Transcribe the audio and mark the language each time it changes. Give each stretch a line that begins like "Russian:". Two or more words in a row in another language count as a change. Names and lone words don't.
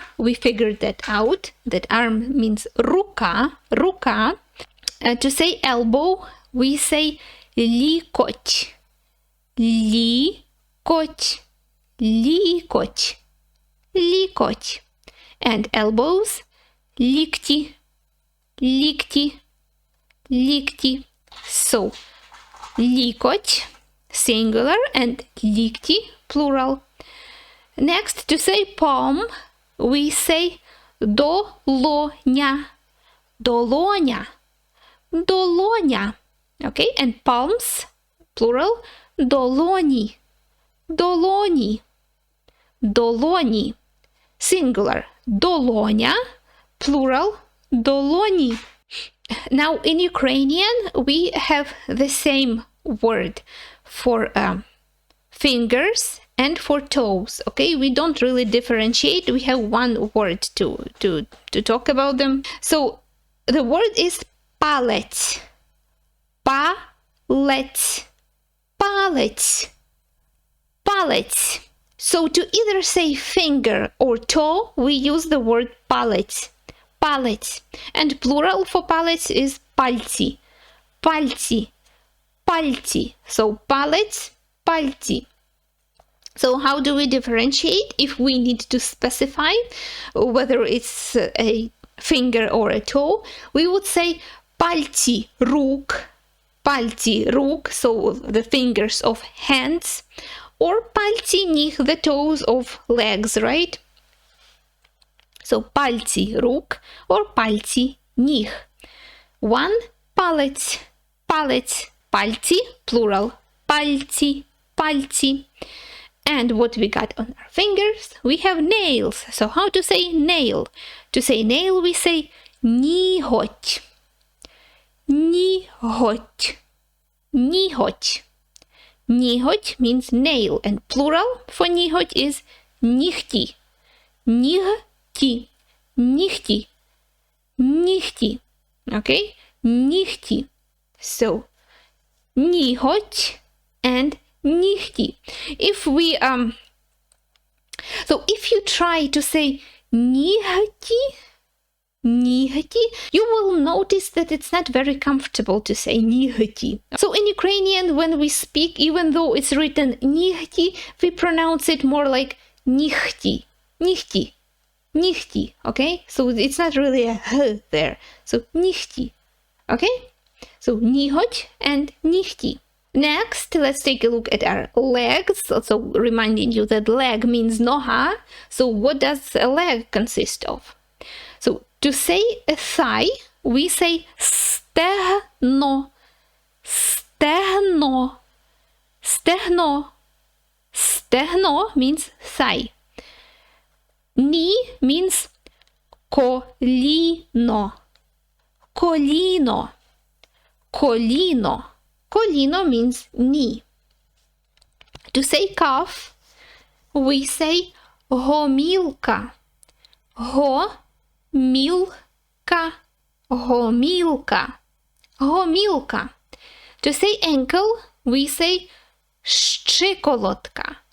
English: We figured that out. That arm means
Ukrainian: рука, рука.
English: To say elbow, we say лікоть.
Ukrainian: Лікоть. Лікоть. Лікоть.
English: And elbows,
Ukrainian: лікті. Лікті. Лікті.
English: So, лікоть, singular, and лікті, plural. Next, to say palm, we say долоня.
Ukrainian: Долоня. Долоня.
English: Okay, and palms, plural,
Ukrainian: долоні. Долоні. Долоні.
English: Singular, долоня, plural, долоні. Now, in Ukrainian, we have the same word for fingers and for toes. Okay, we don't really differentiate. We have one word to talk about them. So the word is палець.
Ukrainian: Палець. Палець. Палець.
English: So to either say finger or toe, we use the word палець.
Ukrainian: Палець.
English: And plural for палець is пальці.
Ukrainian: Пальці. Пальці. So палець, пальці.
English: So how do we differentiate if we need to specify whether it's a finger or a toe? We would say
Ukrainian: пальці рук. Пальці рук,
English: so the fingers of hands.
Ukrainian: Or пальці ніг,
English: the toes of legs, right?
Ukrainian: So пальці рук or пальці ніг. One, палець, палець, пальці, plural, пальці, пальці.
English: And what we got on our fingers, we have nails. So how to say nail? To say nail, we say ніготь.
Ukrainian: Ніготь. Ніготь.
English: Ніготь means nail, and plural for ніготь is нігті.
Ukrainian: Нігті. Нігті. Нігті. Okay? Нігті.
English: So, ніготь and нігті. If we so if you try to say
Ukrainian: нігті, нігті,
English: you will notice that it's not very comfortable to say нігті. So in Ukrainian, when we speak, even though it's written нігті, we pronounce it more like
Ukrainian: нігті. Нігті. Нігті.
English: Okay? So it's not really a h there. So нігті. Okay? So ніготь and нігті. Next, let's take a look at our legs. So reminding you that leg means нога. So what does a leg consist of? So to say a thigh, we say стегно.
Ukrainian: Стегно. Стегно.
English: Стегно means thigh. Knee means коліно.
Ukrainian: Коліно. Коліно.
English: Коліno means knee. To say calf, we say гомілка.
Ukrainian: Гомілка. Гомілка. Гомілка.
English: To say ankle, we say щиколотка.